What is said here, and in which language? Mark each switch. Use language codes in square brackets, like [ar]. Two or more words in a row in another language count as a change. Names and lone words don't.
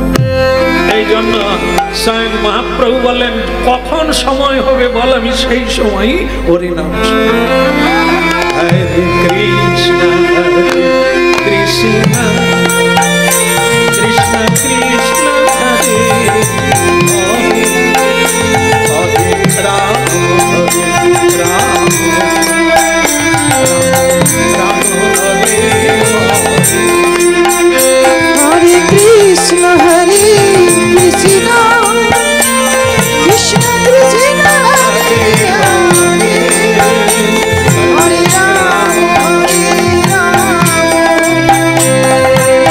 [bn] এই জন্য স্বয়ং মহাপ্রভু বলেন কখন সময় হবে বল, আমি সেই সময়ই হরিনাম। [sa] হরে কৃষ্ণ হরে কৃষ্ণ কৃষ্ণ কৃষ্ণ হরে হরে, হরে রাম হরে রাম রাম হরে হরে। হরে কৃষ্ণ হরে কৃষ্ণ কৃষ্ণ কৃষ্ণ হরে হরে, হরে রাম হরে রাম